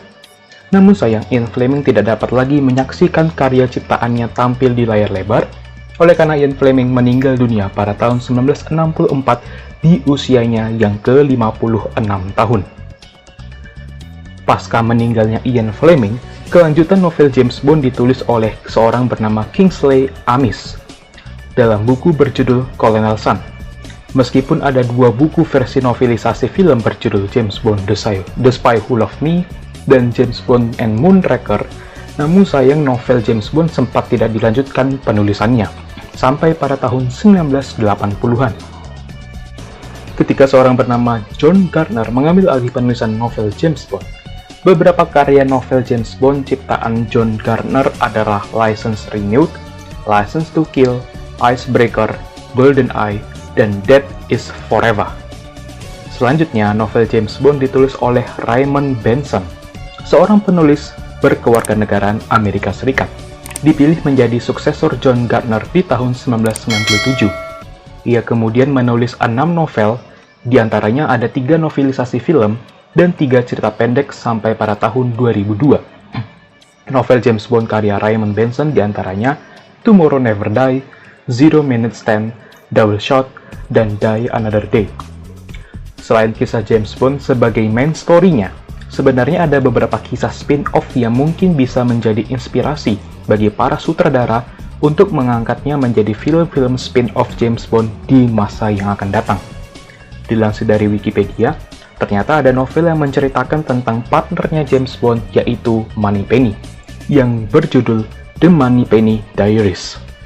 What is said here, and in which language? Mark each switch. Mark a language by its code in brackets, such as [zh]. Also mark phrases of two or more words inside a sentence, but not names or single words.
[id] Namun sayang, Ian Fleming tidak dapat lagi menyaksikan karya ciptaannya tampil di layar lebar, oleh karena Ian Fleming meninggal dunia pada tahun 1964 di usianya yang ke-56 tahun. Pasca meninggalnya Ian Fleming, kelanjutan novel James Bond ditulis oleh seorang bernama Kingsley Amis dalam buku berjudul Colonel Sun. Meskipun ada 2 buku versi novelisasi film berjudul James Bond The Spy Who Loved Me dan James Bond and Moonraker, namun sayang novel James Bond sempat tidak dilanjutkan penulisannya sampai pada tahun 1980-an. Ketika seorang bernama John Gardner mengambil alih penulisan novel James Bond, beberapa karya novel James Bond ciptaan John Gardner adalah License Renewed, License to Kill, Icebreaker, GoldenEye, dan Death is Forever. Selanjutnya, novel James Bond ditulis oleh Raymond Benson, seorang penulis berkewarganegaraan Amerika Serikat, dipilih menjadi suksesor John Gardner di tahun 1997. Ia kemudian menulis 6 novel, diantaranya ada 3 novelisasi film dan 3 cerita pendek sampai pada tahun 2002. Novel James Bond karya Raymond Benson diantaranya Tomorrow Never Die, Zero Minute Stand, Double Shot, dan Die Another Day. Selain kisah James Bond sebagai [en] main story- [id] nya, sebenarnya ada beberapa kisah spin-off yang mungkin bisa menjadi inspirasi bagi para sutradara untuk mengangkatnya menjadi film-film spin-off James Bond di masa yang akan datang. Dilansir dari Wikipedia, ternyata ada novel yang menceritakan tentang partnernya James Bond, yaitu Moneypenny, yang berjudul The Moneypenny Diaries.